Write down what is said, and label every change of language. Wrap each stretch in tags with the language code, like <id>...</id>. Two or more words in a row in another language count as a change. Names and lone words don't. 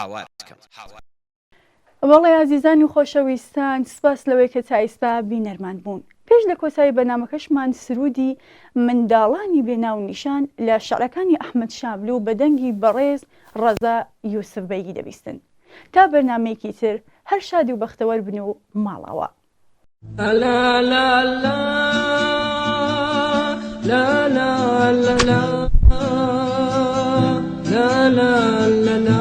<ckb>بەڵێ عزیزانی و خۆشەویستان، سپاس لەوەی کە تا ئێستا بینەرمان بوون. پێش لە کۆتایی بەنامەکەشمان سرودی منداڵانی بێناو نیشان لە شەعرەکانی ئەحمەد شاملوو بە دەنگی بەڕێز ڕەزا یوسفبەیگی دەبیستن. تا بەرنامەیەکی تر هەر شادی و بەختەوەر بن و ماڵەوە. لا لا لا لا لا لا لا لا لا لا لا</ckb>